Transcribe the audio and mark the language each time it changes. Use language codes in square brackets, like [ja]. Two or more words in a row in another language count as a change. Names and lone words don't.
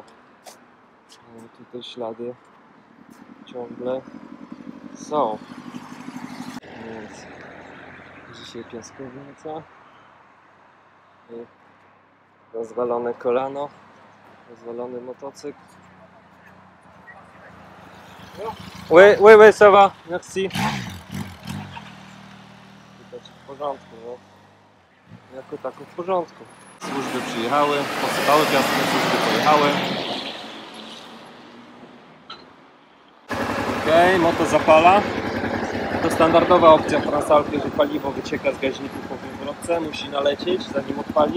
[pl] Tutaj ślady ciągle są. Więc dzisiaj piaskownica i rozwalone kolano, rozwalony motocykl. [fr] Oui, ça va, merci. [pl] Widać w porządku, no. Jako tako w porządku. Służby przyjechały, posypały piaskiem, służby pojechały. Okej, moto zapala. To standardowa opcja w Transalpie, że paliwo wycieka z gaźników po wywrotce, musi nalecieć zanim odpali.